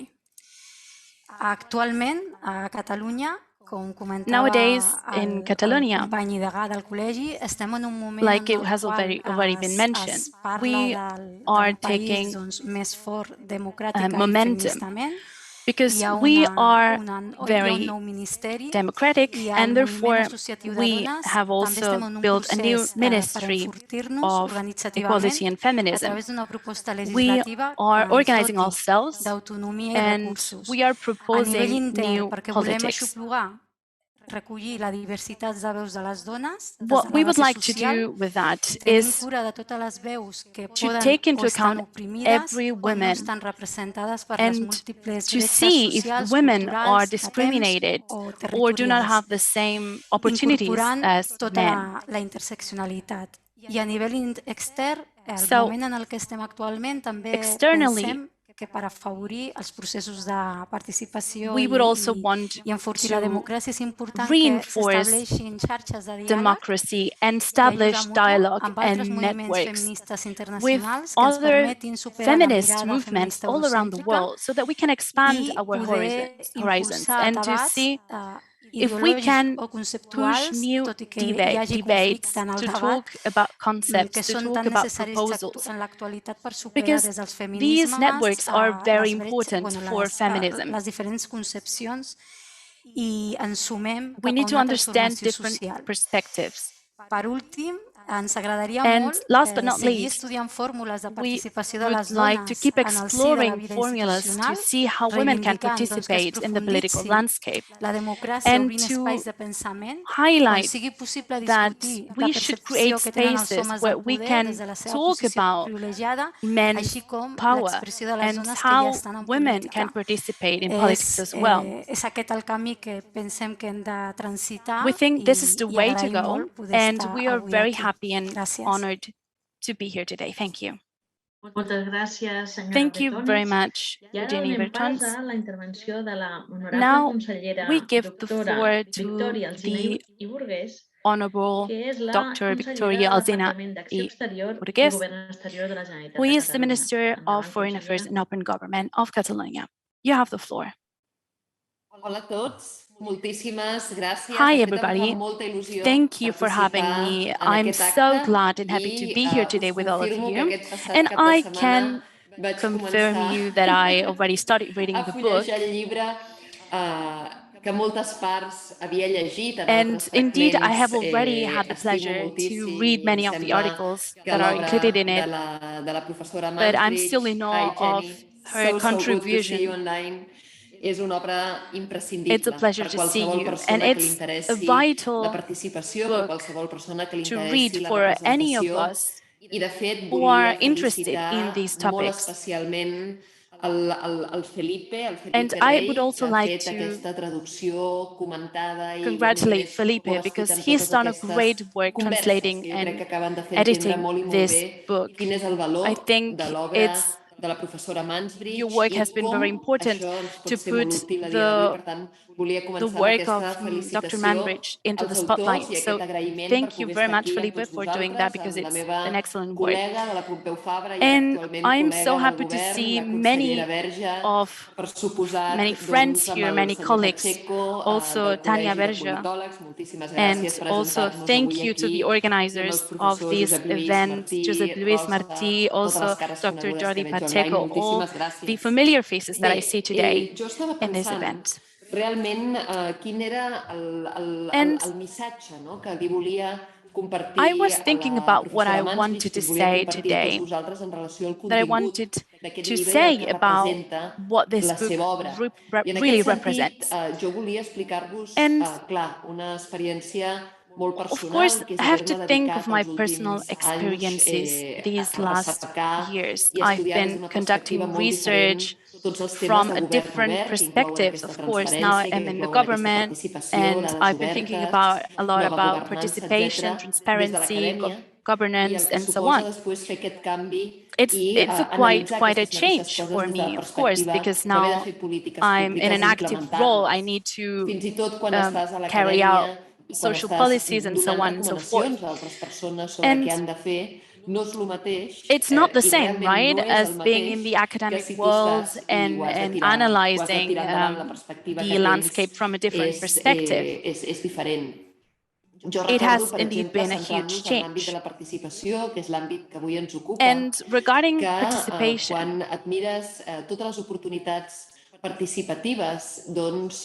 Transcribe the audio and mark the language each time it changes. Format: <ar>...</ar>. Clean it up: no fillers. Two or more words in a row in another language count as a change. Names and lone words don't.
<en>Nowadays, in Catalonia, like it has already been mentioned, we are taking momentum because we are very democratic, and therefore we have also built a new Ministry of Equality and Feminism. We are organizing ourselves and we are proposing new politics.</en> <ca>recollir la diversitat de veus de les dones,</ca> <en>What we would like to do with that</en> <ca>tenint</ca> <en>is</en> <ca>cura de totes les veus que</ca> <en>to</en> <ca>poden</ca> <en>take into</en> <ca>o estan</ca> <en>account</en> <ca>oprimides</ca> <en>every</en> <ca>o no</ca> <en>woman</en> <ca>estan representades per les</ca> <en>and</en> <ca>múltiples</ca> <en>to</en> <ca>bretxes</ca> <en>see if</en> <ca>socials,</ca> <en>women are</en> <ca>culturals, de temps</ca> <en>discriminated</en> <ca>o</ca> <en>or do not</en> <ca>territorials,</ca> <en>have the same opportunities</en> <ca>incorporant</ca> <en>as</en> <ca>tota</ca> <en>men.</en> <ca>la interseccionalitat. I a nivell extern, el</ca> <en>So,</en> <ca>moment en el que estem actualment, també</ca> <en>externally,</en> <ca>pensem que per afavorir els processos de participació</ca> <en>we would also want</en> <ca>i enfortir la</ca> <en>to</en> <ca>democràcia és important que</ca> <en>reinforce</en> <ca>s'estableixin xarxes de diàleg</ca> <en>democracy and</en> <ca>i</ca> <en>establish</en> <ca>ajuda mútua</ca> <en>dialogue</en> <ca>amb altres</ca> <en>and</en> <ca>moviments</ca> <en>networks</en> <ca>feministes</ca> <en>with</en> <ca>internacionals que ens</ca> <en>other</en> <ca>permetin superar la</ca> <en>feminist</en> <ca>mirada</ca> <en>movements</en> <ca>feminista</ca> <en>all around the</en> <ca>eurocèntrica</ca> <en>world so that we can expand</en> <ca>i</ca> <en>our</en> <ca>poder</ca> <en>horizons</en> <ca>impulsar</ca> <en>and to</en> <ca>debats</ca> <en>see if we</en> <ca>ideològics</ca> <en>can</en> <ca>o</ca> <en>push</en> <ca>conceptuals,</ca> <en>new</en> <ca>tot i que hi hagi</ca> <en>debates</en> <ca>conflicte en el</ca> <en>to</en> <ca>debat,</ca> <en>talk about concepts,</en> <ca>que</ca> <en>to</en> <ca>són</ca> <en>talk</en> <ca>tan</ca> <en>about</en> <ca>necessaris</ca> <en>proposals.</en> <ca>en l'actualitat per superar</ca> <en>Because</en> <ca>des dels</ca> <en>these</en> <ca>feminismes</ca> <en>networks are very important for</en> <ca>les</ca> <en>feminism.</en> <ca>diferents concepcions i ens sumem</ca> <en>We</en> <ca>cap a</ca> <en>need to</en> <ca>una</ca> <en>understand</en> <ca>transformació</ca> <en>different</en> <ca>social.</ca> <en>perspectives.</en> <ca>Per últim, ens agradaria</ca> <en>And</en> <ca>molt</ca> <en>last but not</en> <ca>seguir</ca> <en>least,</en> <ca>estudiant fórmules de</ca> <en>we</en> <ca>participació de</ca> <en>would</en> <ca>les</ca> <en>like to</en> <ca>dones</ca> <en>keep</en> <ca>en el si de la</ca> <en>exploring</en> <ca>vida</ca> <en>formulas to</en> <ca>institucional,</ca> <en>see how women can</en> <ca>reivindicant que es</ca> <en>participate in the political</en> <ca>profunditzi</ca> <en>landscape</en> <ca>la democràcia</ca> <en>and</en> <ca>obrint</ca> <en>to</en> <ca>espais de pensament on</ca> <en>highlight</en> <ca>sigui possible</ca> <en>that</en> <ca>discutir la</ca> <en>we should create</en> <ca>percepció que tenen els</ca> <en>spaces</en> <ca>homes</ca> <en>where</en> <ca>del</ca> <en>we</en> <ca>poder</ca> <en>can</en> <ca>des de la seva</ca> <en>talk</en> <ca>posició</ca> <en>about</en> <ca>privilegiada,</ca> <en>men's</en> <ca>així com</ca> <en>power</en> <ca>l'expressió de les</ca> <en>and</en> <ca>dones que ja</ca> <en>how</en> <ca>estan en</ca> <en>women</en> <ca>política.</ca> <en>can participate in politics as well.</en> <ca>És aquest el camí que pensem que hem de transitar</ca> <en>We think this is the</en> <ca>i</ca> <en>way to</en> <ca>agraïm</ca> <en>go,</en> <ca>molt poder</ca> <en>and</en> <ca>estar</ca> <en>we are</en> <ca>avui</ca> <en>very</en> <ca>aquí.</ca> <en>happy and</en> <ca>Gràcies.</ca> <en>honored to be here today. Thank you.</en> <ca>Moltes gràcies, senyora Thank you very Bretones.</ca> <en>much,</en> <ca>I ara</ca> <en>Eugenie</en> <ca>donem pas</ca> <en>Bertons.</en> <ca>a la intervenció de la honorable</ca> <en>Now,</en> <ca>consellera</ca> <en>we give the</en> <ca>doctora</ca> <en>floor to</en> <ca>Victòria Alsina</ca> <en>the</en> <ca>i Burgués,</ca> <en>Honorable</en> <ca>que és la</ca> <en>Dr.</en> <ca>consellera</ca> <en>Victoria</en> <ca>del</ca> <en>Alsina</en> <ca>Departament d'Acció</ca> <en>y</en> <ca>Exterior i</ca> <en>Burgués,</en> <ca>Govern Exterior de la Generalitat</ca> <en>who</en> <ca>de</ca> <en>is the</en> <ca>Catalunya.</ca> <en>Minister of</en> <ca>Endavant,</ca> <en>Foreign Affairs</en> <ca>consellera.</ca> <en>and Open Government of Catalonia. You have the floor.</en> <ca>Hola a tots, moltíssimes gràcies.</ca> <en>Hi,</en> <ca>De veritat, em</ca> <en>everybody.</en> <ca>fa molta il·lusió</ca> <en>Thank you for having</en> <ca>participar</ca> <en>me.</en> <ca>en</ca> <en>I'm</en> <ca>aquest</ca> <en>so</en> <ca>acte</ca> <en>glad and happy to be here today</en> <ca>us</ca> <en>with all of</en> <ca>confirmo que</ca> <en>you.</en> <ca>aquest passat</ca> <en>And</en> <ca>cap de</ca> <en>I</en> <ca>setmana</ca> <en>can</en> <ca>vaig</ca> <en>confirm</en> <ca>començar</ca> <en>you that I already started reading</en> <ca>a</ca> <en>the book.</en> <ca>fullejar el llibre que moltes parts havia llegit en</ca> <en>And</en> <ca>altres</ca> <en>indeed, I</en> <ca>fragments.</ca> <en>have already had the</en> <ca>Estimo</ca> <en>pleasure to</en> <ca>moltíssim</ca> <en>read</en> <ca>i</ca> <en>many</en> <ca>em</ca> <en>of the</en> <ca>sembla</ca> <en>articles</en> <ca>que</ca> <en>that are</en> <ca>l'obra</ca> <en>included in it,</en> <ca>de la professora</ca> <en>but I'm</en> <ca>Mansbridge,</ca> <en>still in Hi awe of Jenny, her so good to see you contribution. online.</en> <ca>És una obra imprescindible</ca> <en>It's a pleasure</en> <ca>per</ca> <en>to see</en> <ca>qualsevol</ca> <en>you, and</en> <ca>persona que li</ca> <en>it's a</en> <ca>interessi la</ca> <en>vital</en> <ca>participació, per</ca> <en>book</en> <ca>qualsevol persona que li</ca> <en>to</en> <ca>interessi</ca> <en>read</en> <ca>la</ca> <en>for any of</en> <ca>representació.</ca> <en>us</en> <ca>I, de fet,</ca> <en>who are</en> <ca>volia</ca> <en>interested in</en> <ca>felicitar</ca> <en>these</en> <ca>molt</ca> <en>topics.</en> <ca>especialment el Felipe</ca> <en>And I</en> <ca>Rey,</ca> <en>would also</en> <ca>que ha</ca> <en>like</en> <ca>fet</ca> <en>to</en> <ca>aquesta traducció comentada i</ca> <en>congratulate</en> <ca>ho</ca> <en>Felipe</en> <ca>ha</ca> <en>because</en> <ca>explicat en</ca> <en>he's</en> <ca>totes</ca> <en>done a</en> <ca>aquestes</ca> <en>great work</en> <ca>converses</ca> <en>translating</en> <ca>que jo crec que</ca> <en>and</en> <ca>acaben de fer entendre</ca> <en>editing</en> <ca>molt i molt</ca> <en>this</en> <ca>bé</ca> <en>book.</en> <ca>quin és el</ca> <en>I</en> <ca>valor</ca> <en>think</en> <ca>de l'obra</ca> <en>it's</en> <ca>de la professora Mansbridge</ca> <en>your work</en> <ca>i</ca> <en>has been</en> <ca>com</ca> <en>very important</en> <ca>això ens</ca> <en>to</en> <ca>pot ser molt</ca> <en>put</en> <ca>útil a dia d'avui.</ca> <en>the</en> <ca>Per tant, volia</ca> <en>the</en> <ca>començar amb</ca> <en>work</en> <ca>aquesta</ca> <en>of Dr.</en> <ca>felicitació</ca> <en>Manbridge into the</en> <ca>als autors</ca> <en>spotlight.</en> <ca>i</ca> <en>So</en> <ca>aquest agraïment per</ca> <en>thank you</en> <ca>poder</ca> <en>very</en> <ca>estar</ca> <en>much,</en> <ca>aquí amb</ca> <en>Felipe,</en> <ca>tots</ca> <en>for doing that</en> <ca>vosaltres,</ca> <en>because</en> <ca>amb la</ca> <en>it's</en> <ca>meva</ca> <en>an excellent work.</en> <ca>col·lega de la Pompeu Fabra i ara</ca> <en>And</en> <ca>actualment</ca> <en>I'm</en> <ca>col·lega</ca> <en>so</en> <ca>del</ca> <en>happy to</en> <ca>govern,</ca> <en>see</en> <ca>la consellera</ca> <en>many</en> <ca>Verge,</ca> <en>of</en> <ca>per suposat,</ca> <en>many friends</en> <ca>doncs, amb</ca> <en>here,</en> <ca>el</ca> <en>many</en> <ca>senyor</ca> <en>colleagues,</en> <ca>Pacheco</ca> <en>also</en> <ca>del</ca> <en>Tanya</en> <ca>Col·legi de</ca> <en>Verge.</en> <ca>Politòlegs. Moltíssimes</ca> <en>And</en> <ca>gràcies per</ca> <en>also</en> <ca>ajuntar-nos</ca> <en>thank</en> <ca>avui</ca> <en>you to</en> <ca>aquí.</ca> <en>the</en> <ca>I amb els</ca> <en>organizers of</en> <ca>professors</ca> <en>this</en> <ca>Josep Lluís</ca> <en>event,</en> <ca>Martí,</ca> <en>Josep Luis</en> <ca>Rosa,</ca> <en>Martí,</en> <ca>totes les</ca> <en>also</en> <ca>cares</ca> <en>Dr.</en> <ca>conegudes que</ca> <en>Jordi</en> <ca>veig online.</ca> <en>Pacheco, all</en> <ca>Moltíssimes gràcies.</ca> <en>the familiar faces that I see</en> <ca>Bé,</ca> <en>today</en> <ca>jo estava</ca> <en>in this</en> <ca>pensant</ca> <en>event.</en> <ca>realment quin era</ca> <en>And</en> <ca>el missatge, no?, que li volia compartir</ca> <en>I was</en> <ca>a</ca> <en>thinking</en> <ca>la</ca> <en>about what I</en> <ca>professora Mansbridge,</ca> <en>wanted</en> <ca>que</ca> <en>to</en> <ca>us volia</ca> <en>say</en> <ca>compartir a tots</ca> <en>today,</en> <ca>vosaltres en relació al</ca> <en>that I</en> <ca>contingut</ca> <en>wanted</en> <ca>d'aquest</ca> <en>to</en> <ca>llibre i el</ca> <en>say</en> <ca>que</ca> <en>about</en> <ca>representa</ca> <en>what this</en> <ca>la</ca> <en>book</en> <ca>seva obra. I en</ca> <en>really</en> <ca>aquest sentit,</ca> <en>represents.</en> <ca>jo volia explicar-vos,</ca> <en>And</en> <ca>clar, una experiència molt</ca> <en>of</en> <ca>personal,</ca> <en>course,</en> <ca>que és</ca> <en>I have to</en> <ca>haver-me</ca> <en>think of</en> <ca>dedicat</ca> <en>my</en> <ca>els</ca> <en>personal</en> <ca>últims anys</ca> <en>experiences these</en> <ca>a</ca> <en>last</en> <ca>recercar</ca> <en>years.</en> <ca>i a</ca> <en>I've</en> <ca>estudiar des</ca> <en>been</en> <ca>d'una perspectiva</ca> <en>conducting</en> <ca>molt diferent</ca> <en>research</en> <ca>tots els temes</ca> <en>from</en> <ca>de</ca> <en>a</en> <ca>govern</ca> <en>different</en> <ca>obert, que inclouen</ca> <en>perspectives,</en> <ca>aquesta</ca> <en>of course. Now</en> <ca>transparència, que</ca> <en>I'm in the</en> <ca>inclouen aquesta</ca> <en>government,</en> <ca>participació,</ca> <en>and</en> <ca>dades</ca> <en>I've been thinking</en> <ca>obertes,</ca> <en>a lot</en> <ca>nova</ca> <en>about</en> <ca>governança,</ca> <en>participation,</en> <ca>etc., des de</ca> <en>transparency,</en> <ca>l'acadèmia, i</ca> <en>governance,</en> <ca>el que</ca> <en>and so</en> <ca>suposa</ca> <en>on.</en> <ca>després fer aquest canvi i</ca> <en>It's a</en> <ca>analitzar</ca> <en>quite a</en> <ca>aquestes mateixes</ca> <en>change</en> <ca>coses</ca> <en>for</en> <ca>des de la</ca> <en>me, of course,</en> <ca>perspectiva</ca> <en>because</en> <ca>d'haver de</ca> <en>now</en> <ca>fer polítiques</ca> <en>I'm in</en> <ca>públiques</ca> <en>an</en> <ca>i</ca> <en>active role. I</en> <ca>implementar-les.</ca> <en>need to</en> <ca>Fins i tot quan estàs a</ca> <en>carry out</en> <ca>l'acadèmia i quan</ca> <en>social</en> <ca>estàs</ca> <en>policies and so</en> <ca>donant</ca> <en>on and so forth.</en> <ca>recomanacions a altres persones sobre què</ca> <en>And</en> <ca>han de fer, no és el mateix</ca> <en>it's not the</en> <ca>i</ca> <en>same,</en> <ca>realment</ca> <en>right,</en> <ca>no és el</ca> <en>as being in</en> <ca>mateix</ca> <en>the</en> <ca>que</ca> <en>academic</en> <ca>si tu</ca> <en>world</en> <ca>estàs i ho has de</ca> <en>and</en> <ca>tirar</ca> <en>analyzing</en> <ca>endavant, la perspectiva</ca> <en>the</en> <ca>que tens</ca> <en>landscape from a different perspective.</en> <ca>és diferent. Jo</ca> <en>It</en> <ca>recordo,</ca> <en>has</en> <ca>per</ca> <en>indeed</en> <ca>exemple,</ca> <en>been a huge</en> <ca>centrant-nos en l'àmbit de</ca> <en>change.</en> <ca>la participació, que és l'àmbit que avui ens ocupa,</ca> <en>And regarding</en> <ca>que</ca> <en>participation,</en> <ca>quan et mires totes les oportunitats participatives, doncs</ca>